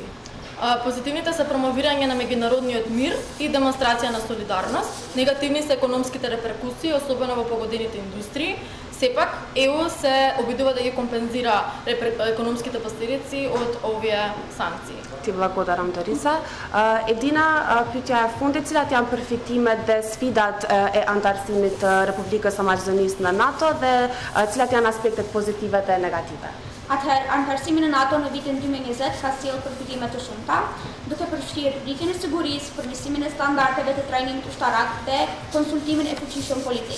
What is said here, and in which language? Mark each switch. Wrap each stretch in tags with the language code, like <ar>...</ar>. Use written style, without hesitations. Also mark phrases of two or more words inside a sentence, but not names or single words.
<mk>Позитивните се промовирање на меѓународниот мир и демонстрација на солидарност. Негативни се економските реперкусии, особено во погодените индустрии. Сепак, ЕУ се обидува да ги компензира економските последици од овие санкции. Ти благодарам, Дориса.</mk> <sq>Edina pyetja e fundit, cilat janë përfitimet dhe sfidat e antarësimit të Republikës së Maqedonisë në NATO dhe cilat janë aspektet pozitive dhe negative? Atëherë, antarësimi në NATO në vitin 2020 ka sjellë përfitime të shumta, duke përfshirë rritjen e sigurisë, përmirësimin e standardeve të trajnimit ushtarak dhe konsultimin e fuqishëm politik.</sq>